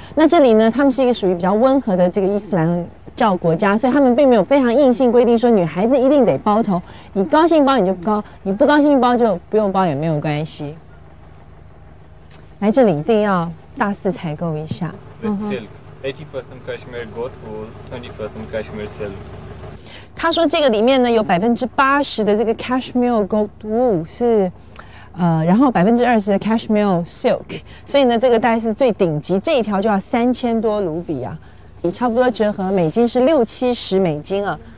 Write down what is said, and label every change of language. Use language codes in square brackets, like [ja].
[zh] 那这里呢，他们是一个属于比较温和的这个伊斯兰教国家，所以他们并没有非常硬性规定说女孩子一定得包头，你高兴包你就包，你不高兴包就不用包也没有关系。来这里一定要大肆采购一下。 [en] 80% cashmere goat wool, 20% cashmere silk. [zh] 他说这个里面呢有80%的这个 cashmere goat wool 是，然后20%的 cashmere silk， 所以呢这个大概是最顶级，这一条就要3000多卢比啊，你差不多折合美金是60-70美金啊。